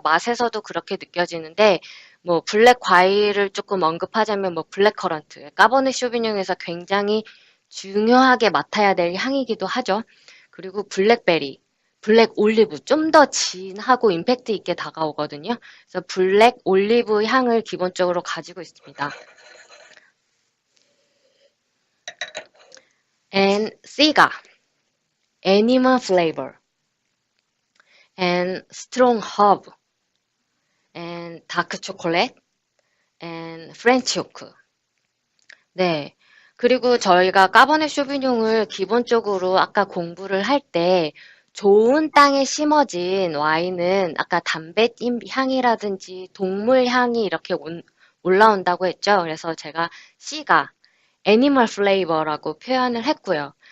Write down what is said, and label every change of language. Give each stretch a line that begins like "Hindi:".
Korean: 맛에서도 그렇게 느껴지는데 블랙 과일을 조금 언급하자면 블랙 커런트, 까버네 쇼비뇽에서 굉장히 중요하게 맡아야 될 향이기도 하죠. 그리고 블랙베리, 블랙 올리브 좀 더 진하고 임팩트 있게 다가오거든요. 그래서 블랙 올리브 향을 기본적으로 가지고 있습니다.
English: and Siga, animal flavor, and strong herb, and dark chocolate, and French oak.
Korean: 네. 그리고 저희가 까버네 쇼비뇽을 기본적으로 아까 공부를 할 때 좋은 땅에 심어진 와인은 아까 담배 향이라든지 동물 향이 이렇게 올라온다고 했죠. 그래서 제가 C가 애니멀 플레이버라고 표현을 했고요.